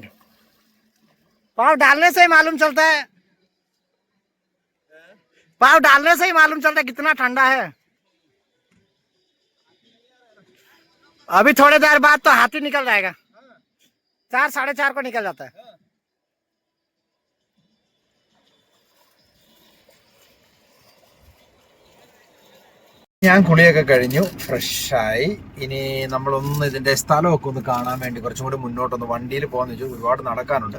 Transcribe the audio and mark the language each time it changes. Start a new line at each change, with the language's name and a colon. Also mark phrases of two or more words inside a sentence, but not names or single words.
Hindi: पाँव डालने से ही मालूम चलता है, पाँव डालने से ही मालूम चलता है कितना ठंडा है। अभी थोड़ी देर बाद तो हाथी निकल जाएगा, 4 साढ़े 4 को निकल जाता है।
Malayalam: ഞാൻ കുളിയൊക്കെ കഴിഞ്ഞു, ഫ്രഷായി. ഇനി നമ്മളൊന്ന് ഇതിന്റെ സ്ഥലമൊക്കെ ഒന്ന് കാണാൻ വേണ്ടി കുറച്ചും കൂടി മുന്നോട്ടൊന്ന് വണ്ടിയിൽ പോകാന്ന് വെച്ചാൽ ഒരുപാട് നടക്കാനുണ്ട്.